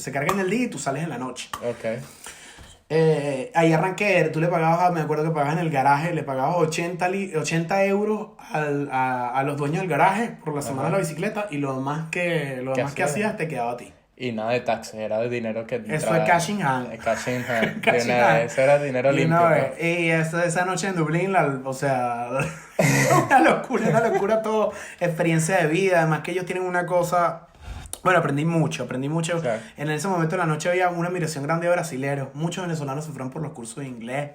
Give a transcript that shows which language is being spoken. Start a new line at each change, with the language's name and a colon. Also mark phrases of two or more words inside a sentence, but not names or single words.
Spanish: Se carga en el día y tú sales en la noche. Ok. Ahí arranqué, tú le pagabas, me acuerdo que pagabas en el garaje, le pagabas 80 euros a los dueños del garaje por la semana de la bicicleta y lo demás que hacías? hacías te quedaba a ti. Y nada de taxes, era de dinero que Eso entraba-
English: es cash in hand. Cash in hand. Cash
Spanish: De
English: in
Spanish: una-
English: hand.
Spanish: Eso era dinero Y limpio. una pues. vez, y esa noche en Dublín, o sea, una locura todo, experiencia de vida, además que ellos tienen una cosa, bueno, aprendí mucho. Claro. En ese momento de la noche había una admiración grande de brasileros, muchos venezolanos se fueron por los cursos de inglés,